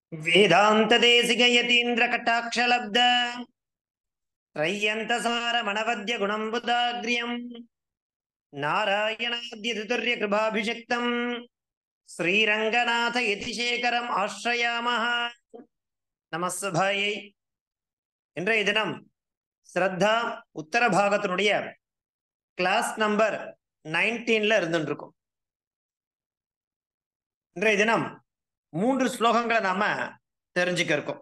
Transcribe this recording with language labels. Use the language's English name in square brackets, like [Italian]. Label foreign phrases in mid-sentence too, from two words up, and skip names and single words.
[Sanskrit] वेदांत देशिक यतीन्द्र कटाक्षलब्ध त्रय्यंतसार मनवद्य गुणंबुदाग्र्यं नारायणाद्यतुर्य कृपाभिषिक्तं श्रीरंगनाथ यतिशेखरम् आश्रयामः. நமஸ்தபாயை. [Tamil] இன்றைய தினம் ஸ்ரத்தா உத்தர பாகத்தினுடைய [English] class number [Tamil] 19ல இருந்துருக்கும். இன்றைய தினம் 3 ஸ்லோகங்களை நாம தெரிஞ்சுக்க இருக்கோம்.